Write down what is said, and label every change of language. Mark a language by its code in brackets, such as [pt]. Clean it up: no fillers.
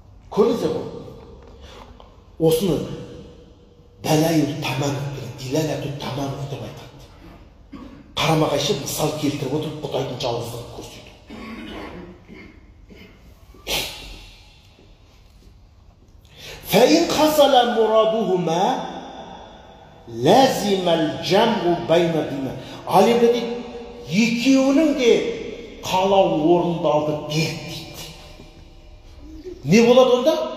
[kk] Көрдіңіздер ғой? Осыны дәләйіл таманов деген, диләләту таманов деп айтады. Қарама-қайшы мысал келтіріп отырып Құдайдың жалғыздығын көрсету. [ar] فإن حصل مرادهما لازم الجمع بين الدين. [kk] Ал енді дейді, екеуінің де қалау орындалды дейді. Не болады онда?